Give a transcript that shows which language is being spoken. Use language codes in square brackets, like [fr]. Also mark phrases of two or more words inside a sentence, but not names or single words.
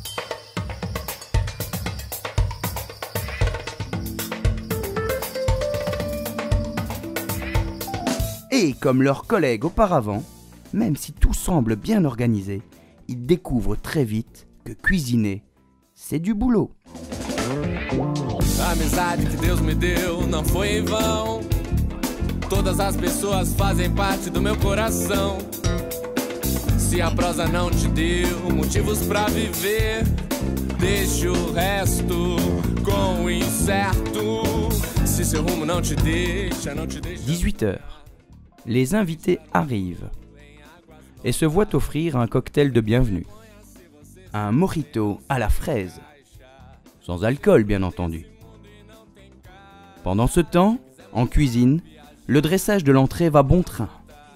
[fr] Et comme leurs collègues auparavant, même si tout semble bien organisé, ils découvrent très vite que cuisiner, c'est du boulot. [pt] A amizade que Deus me deu não foi em vão. Todas as pessoas fazem parte do meu coração. Se a prosa não te deu motivos pra viver, deixa o resto com o incerto. Se seu rumo não te deixa, não te deixa. [fr] 18h. Les invités arrivent et se voient offrir un cocktail de bienvenue. Un mojito à la fraise. Sans alcool, bien entendu. Pendant ce temps, en cuisine, le dressage de l'entrée va bon train.